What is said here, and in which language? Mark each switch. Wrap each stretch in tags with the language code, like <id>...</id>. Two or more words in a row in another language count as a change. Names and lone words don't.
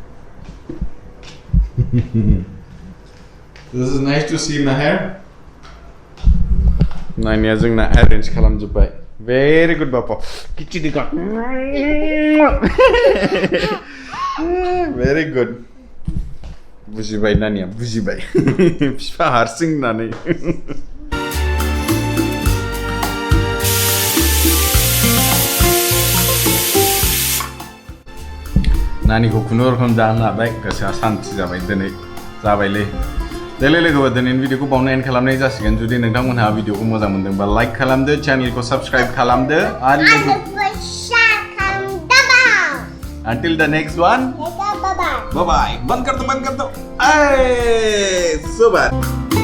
<en>This is nice to see, Meher.</en> <brx>Nanya जोंना arrange खालामजोब्बाय.</brx> <en>Very good, Papa. Kichidika. Very good.</en> <brx>बुजिबाय नानिया बुजिबाय बिफा हारसिं होननानै नानिखौ खुनुरुखुम जानो हाबाय गोसोआ सान्थि जाबाय दिनै जाबायलै देलै लोगोफोर दिनैनि भिडिअखौ बावनो एन्ड खालामनाय जासिगोन जुदि नोंथांमोनहा भिडिअखौ मोजां मोनदोंबा लाइक खालामदो चेनेलखौ साबस्क्राइब खालामदो आरो</brx> <en>until the next one Bye bye. bye bye</en> <hi>बंद कर दो super</hi>